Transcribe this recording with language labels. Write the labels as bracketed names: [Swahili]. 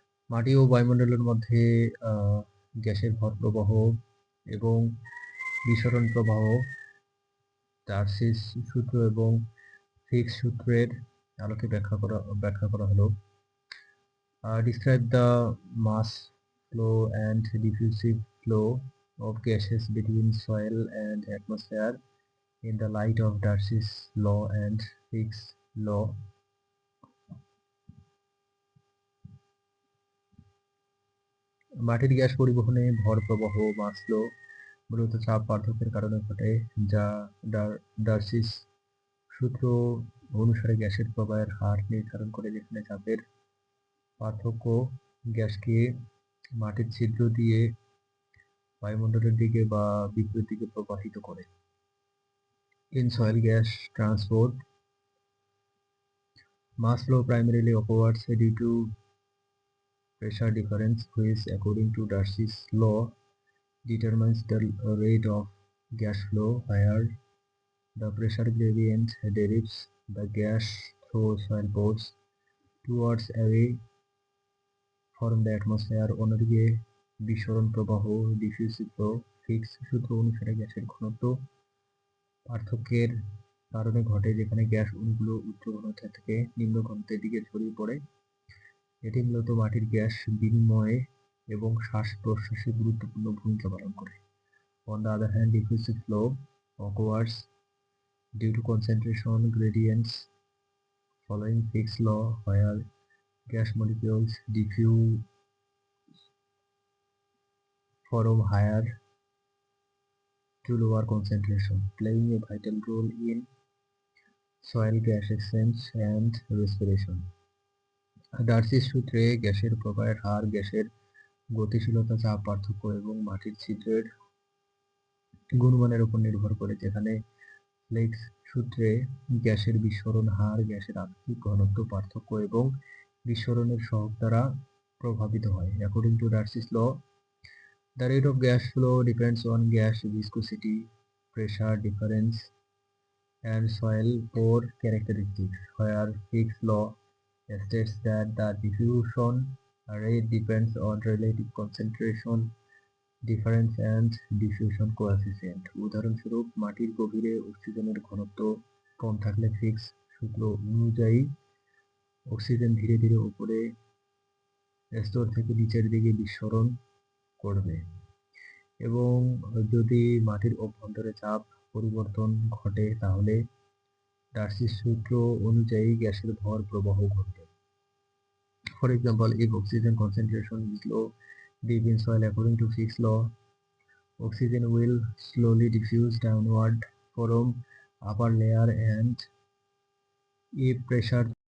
[Bangla] মাটি ও বায়ুমণ্ডলের মধ্যে গ্যাসের ভর প্রবাহ এবং বিসরণ প্রবাহ ডার্সিস সূত্র এবং ফিক্স সূত্রের আলোকে ব্যাখ্যা করা হলো। [English] Describe the mass flow and diffusive flow of gases between soil and atmosphere in the light of Darcy's law and Fick's law. [Bangla] মাটির গ্যাস পরিবহনে ভর প্রবাহ মাস ফ্লো মূলত চাপ পার্থক্যের কারণে ঘটে, যা ডার্সিস সূত্র অনুসারে গ্যাসের প্রবাহের হার নির্ধারণ করে, যেখানে চাপের পার্থক্য গ্যাসকে মাটির ছিদ্র দিয়ে বায়ুমণ্ডলের দিকে বা বিপরীত দিকে প্রবাহিত করে। [English] In soil gas transport, mass flow primarily occurs due to pressure difference, which according to Darcy's law determines the rate of gas flow. Where the pressure gradient derives the gas through soil pores towards away from the atmosphere. [Bangla] অন্যদিকে বিসরণ প্রবাহ ডিফিউসিভ flow fix সূত্র অনুসারে গ্যাসের ঘনত্ব পার্থক্যের কারণে ঘটে, যেখানে গ্যাস অণুগুলো উচ্চ ঘনত্ব থেকে নিম্ন ঘনত্বের দিকে ছড়িয়ে পড়ে। এটি মূলত মাটির গ্যাস বিনিময়ে এবং শ্বাস-প্রশ্বাসে গুরুত্বপূর্ণ ভূমিকা পালন করে। [English] On the other hand, diffusive flow occurs due to concentration gradients following Fick's law, where gas molecules diffuse from higher to lower concentration, playing a vital role in soil gas exchange and respiration. [Bangla] ডার্সির সূত্রে গ্যাসের প্রবাহের হার গ্যাসের গতিশীলতা, চাপ পার্থক্য এবং মাটির ছিদ্রের গুণমানের উপর নির্ভর করে, যেখানে ফ্লেক্স সূত্রে গ্যাসের বিস্ফোরণ হার গ্যাসের আপেক্ষিক ঘনত্ব পার্থক্য এবং বিস্ফোরণের সহগ দ্বারা প্রভাবিত হয়। [English] According to Darcy's law, the rate of gas flow depends on gas viscosity, pressure difference, and soil pore characteristics, where Fick's law states that the diffusion rate depends on relative concentration difference and diffusion coefficient. [Bangla] উদাহরণস্বরূপ, মাটির গভীরে অক্সিজেনের ঘনত্ব কম থাকলে fix সূত্র অনুযায়ী oxygen ধীরে ধীরে উপরে স্তর থেকে নিচের দিকে বিস্ফোরণ করবে, এবং যদি মাটির অভ্যন্তরে চাপ পরিবর্তন ঘটে তাহলে ডার্সির সূত্র অনুযায়ী গ্যাসের ভর প্রবাহ ঘটবে। [English] For example, if oxygen concentration is low deep in soil, according to Fick's law, oxygen will slowly diffuse downward from upper layer, and if pressure